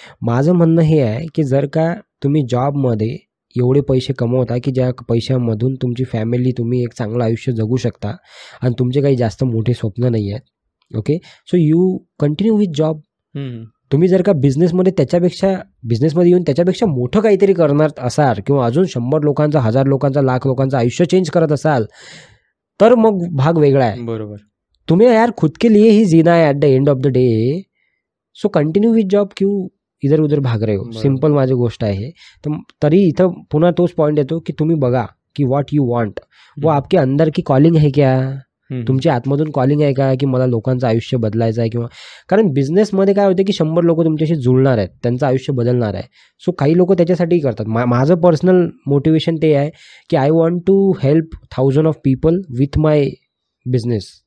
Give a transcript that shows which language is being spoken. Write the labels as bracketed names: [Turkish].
[Marathi] माझं म्हणणं हे आहे की जर का तुम्ही जॉबमध्ये एवढे पैसे कमवता की ज्या पैशामधून तुमची फॅमिली, तुम्ही एक चांगलं आयुष्य जगू शकता आणि तुमचे काही जास्त मोठे स्वप्न नाही आहेत, [English] Okay, so you continue with job. [Marathi] तुम्ही जर का बिझनेसमध्ये येऊन त्याच्यापेक्षा मोठं काहीतरी करणार असाल किंवा अजून 100 लोकांचा, 1000 लोकांचा, लाख लोकांचं आयुष्य चेंज करत असाल तर मग भाग वेगळा आहे. बरोबर. [Hindi] तुम्ही यार खुद के लिए ही जीना है [English] at the end of the day, so continue with job, [Hindi] क्यों इधर उधर भाग रहे हो. [Marathi] सिंपल माझी गोष्ट आहे. तरी इथं पुन्हा तोच पॉईंट येतो की तुम्ही बघा की [English] what you want, [Hindi] वो आपके अंदर की कॉलिंग है क्या, [Marathi] तुमच्या आतमधून कॉलिंग आहे का की मला लोकांचं आयुष्य बदलायचं आहे. किंवा कारण बिझनेसमध्ये काय होतं की 100 लोक तुमच्याशी जुळणार आहेत, त्यांचं आयुष्य बदलणार आहे. सो काही लोक त्याच्यासाठीही करतात. माझं पर्सनल मोटिवेशन ते आहे की [English] I want to help 1000 of people with my business.